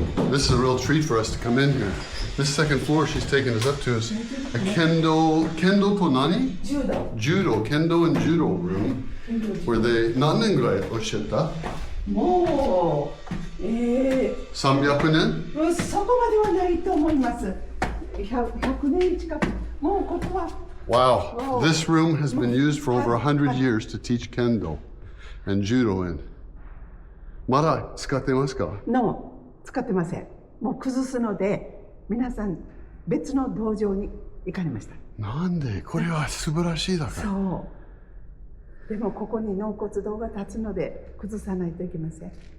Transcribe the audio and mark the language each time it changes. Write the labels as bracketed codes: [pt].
[en] This is a real treat for us to come in here. This second floor she's taken us up to is a kendo [ja] to nani? 柔道。 [en] Judo, kendo and judo room where they [ja] 何年ぐらいおっしゃった？もう、 300年？そこまではないと思います。 100年近く。もうここは。 [en] Wow. This room has been used for over 100 years to teach kendo and judo in. [ja] まだ使ってますか？使ってません。もう崩すので、皆さん別の道場に行かれました。なんで？これは素晴らしいだから。そう。でもここに納骨堂が立つので崩さないといけません。